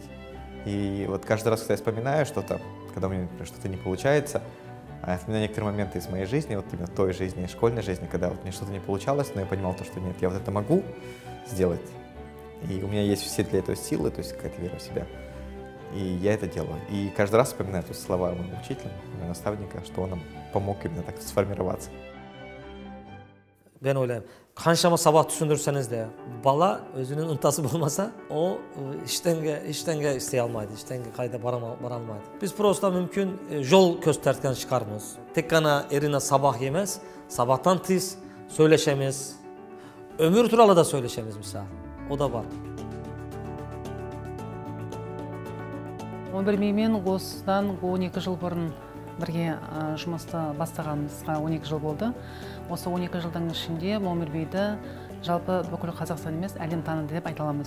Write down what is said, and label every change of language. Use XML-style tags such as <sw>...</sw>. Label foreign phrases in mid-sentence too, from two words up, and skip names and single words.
<ru>И вот каждый раз, когда я вспоминаю что-то, когда у меня, например, что-то не получается, я вспоминаю некоторые моменты из моей жизни, вот именно той жизни, школьной жизни, когда вот мне что-то не получалось, но я понимал то, что нет, я вот это могу сделать, и у меня есть все для этого силы, то есть какая-то вера в себя, и я это делаю. И каждый раз вспоминаю то есть, слова моего учителя, моего наставника, что он нам помог именно так сформироваться.</ru> <kk>Ben ойлаймын, қаншама сабақ түсіндірсеңіз де, бала өзінің ынтасы болмаса, о ештеңе істей алмайды, ештеңе қайда бара алмайды. Біз просто мүмкін жол көстерткен шығармыз. Тек қана Эрина сабақ емес, сабақтан тыс сөйлешеміз, өмір туралы да сөйлешеміз мысалы. O da бар. Мен осыдан 12 жыл бұрын бірге жұмысты бастағанымызға 12 жыл болды. Осы 12 жылдың ішінде Момирбейді жалпы бүкіл Қазақстан емес, әлем таныды деп айта аламыз.</kk>